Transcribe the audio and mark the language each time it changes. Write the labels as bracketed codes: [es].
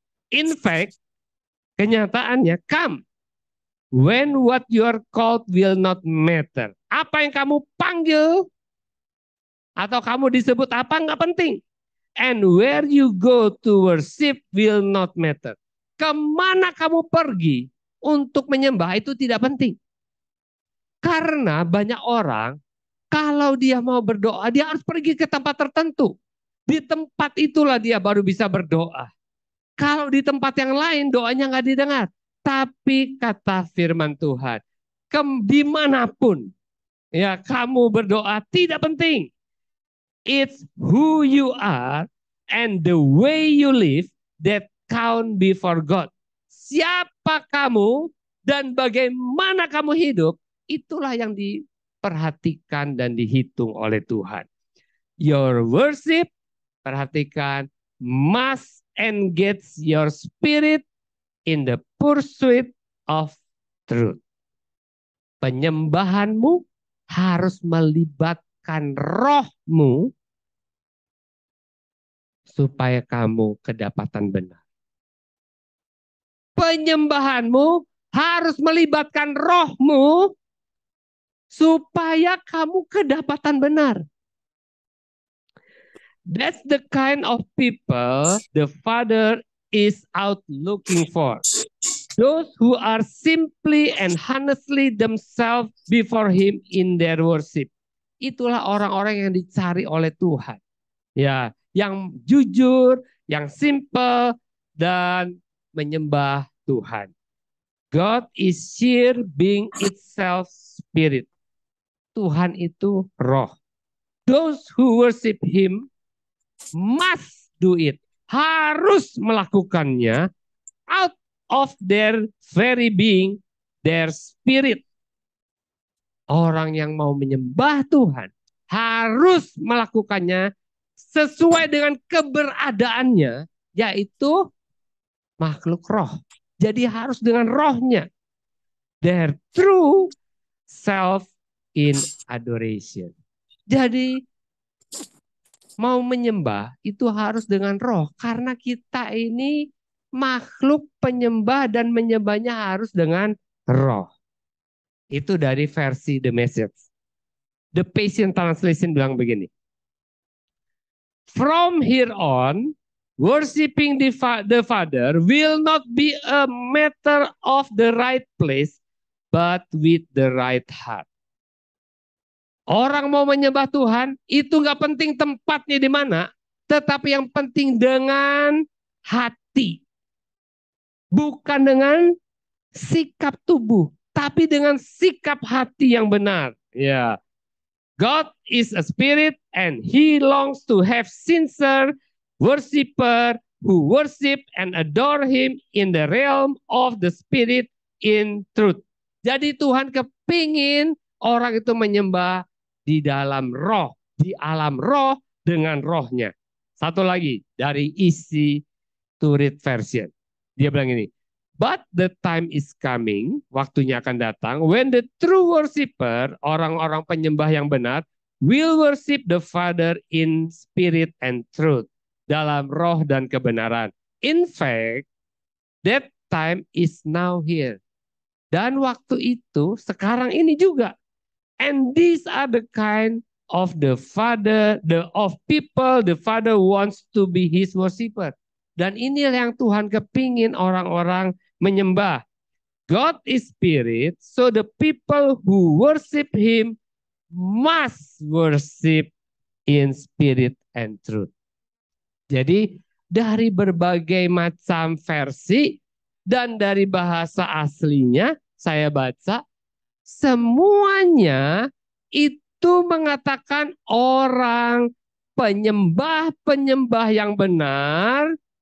[en] In fact, kenyataannya come, when what you are called will not matter. [id] Apa yang kamu panggil, atau kamu disebut apa nggak penting. [en] And where you go to worship will not matter. [id] Kemana kamu pergi untuk menyembah itu tidak penting. Karena banyak orang, kalau dia mau berdoa, dia harus pergi ke tempat tertentu. Di tempat itulah dia baru bisa berdoa. Kalau di tempat yang lain, doanya nggak didengar. Tapi kata firman Tuhan, dimanapun ya kamu berdoa tidak penting. [en] It's who you are and the way you live that count before God. [id] Siapa kamu dan bagaimana kamu hidup, itulah yang diperhatikan dan dihitung oleh Tuhan. [en] Your worship, perhatikan, must engage your spirit in the pursuit of truth. [id] Penyembahanmu harus melibatkan rohmu supaya kamu kedapatan benar. Penyembahanmu harus melibatkan rohmu supaya kamu kedapatan benar. [en] That's the kind of people the Father is out looking for. Those who are simply and honestly themselves before Him in their worship. [id] Itulah orang-orang yang dicari oleh Tuhan. Ya, yang jujur, yang simple, dan menyembah Tuhan. [en] God is sheer being itself spirit. [id] Tuhan itu roh. [en] Those who worship him must do it. [id] Harus melakukannya [en] out of their very being, their spirit. [id] Orang yang mau menyembah Tuhan harus melakukannya sesuai dengan keberadaannya, yaitu makhluk roh. Jadi harus dengan rohnya. [en] Their true self in adoration. [id] Jadi mau menyembah itu harus dengan roh. Karena kita ini makhluk penyembah dan menyembahnya harus dengan roh. Itu dari versi The Message. The Passion Translation bilang begini. [en] From here on, worshiping the Father will not be a matter of the right place, but with the right heart. [id] Orang mau menyembah Tuhan, itu nggak penting tempatnya di mana, tetapi yang penting dengan hati. Bukan dengan sikap tubuh, tapi dengan sikap hati yang benar. Ya. [en] God is a spirit and he longs to have sincere worshiper who worship and adore him in the realm of the spirit in truth. [id] Jadi Tuhan kepingin orang itu menyembah di dalam roh, di alam roh dengan rohnya. Satu lagi dari isi Turit version. Dia bilang ini, [en] but the time is coming, [id] waktunya akan datang, [en] when the true worshiper, [id] orang-orang penyembah yang benar, [en] will worship the Father in spirit and truth, [id] dalam roh dan kebenaran. [en] In fact, that time is now here. [id] Dan waktu itu sekarang ini juga. [en] And these are the kind of the Father, of people the Father wants to be his worshiper. [id] Dan inilah yang Tuhan kepingin orang-orang menyembah. [en] God is spirit, so the people who worship him must worship in spirit and truth. [id] Jadi dari berbagai macam versi dan dari bahasa aslinya saya baca, semuanya itu mengatakan orang penyembah-penyembah yang benar.